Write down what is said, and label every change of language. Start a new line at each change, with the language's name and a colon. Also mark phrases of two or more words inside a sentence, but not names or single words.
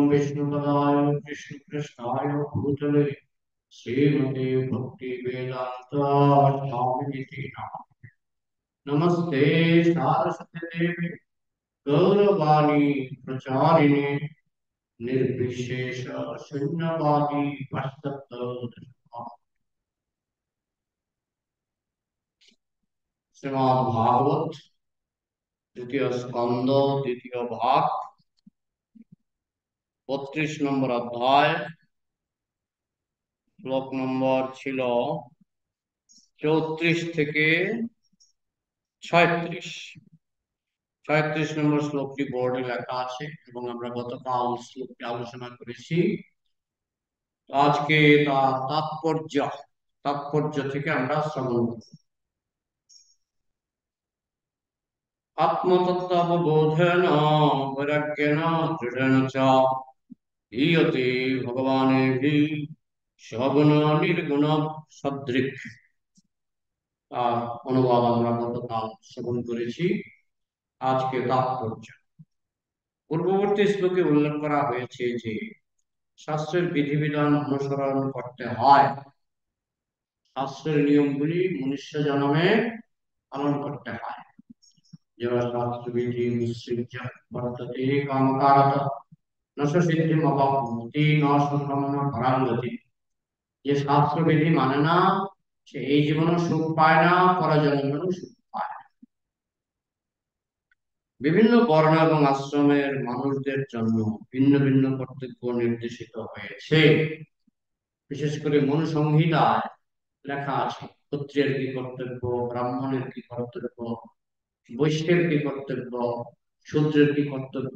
Sanskrit: विष्णुपदाय कृष्ण कृष्णाय भूतले श्रीमते भक्ति वेदांत स्वामिनिति नमस्ते सारस्वती देवी गौरवाणी प्रचारिणे निर्विशेष शून्यवादी पश्चात् श्रीमद् भागवत द्वितीय स्कंद द्वितीय भाग
Bangla: 32 নম্বর অধ্যায় শ্লোক নম্বর ছিল 34 থেকে 36 নম্বর শ্লোকটি বোর্ডে লেখা আছে এবং আমরা গতকাল শ্লোকটি আলোচনা করেছি। আজকে তার তাৎপর্য থেকে আমরা শ্রবণ করব।
Sanskrit: आत्मतत्त्वावबोधेन वैराग्येन दृढेन च हीयते भगवानेभिः सगुण निर्गुण सदृक्।
Bangla: অনুবাদ আমরা গতকাল শ্রবণ করেছি। আজকে তাৎপর্য। পূর্ববর্তী শ্লোকে উল্লেখ করা হয়েছে যে শাস্ত্রের বিধিবিধান অনুসরণ করতে হয়, শাস্ত্রের নিয়মগুলি মনুষ্য জন্মে পালন করতে হয়।
Sanskrit: शास्त्रविधि निश्चित्य वर्तते कामकारत न सिद्धिमवाप्नोति न सुखं न परां गति।
Bangla: যে শাস্ত্রবিধি মানে না সে এই জীবনে সুখ পায় না, পরজন্মেও সুখ পায় না। বিভিন্ন বর্ণ এবং আশ্রমের মানুষদের জন্য ভিন্ন ভিন্ন কর্তব্য নির্দেশিত হয়েছে। বিশেষ করে মনু সংহিতায় লেখা আছে ক্ষত্রিয়ের কি কর্তব্য, ব্রাহ্মণের কি কর্তব্য, বৈশ্যের কি কর্তব্য, শূদ্রের কি কর্তব্য।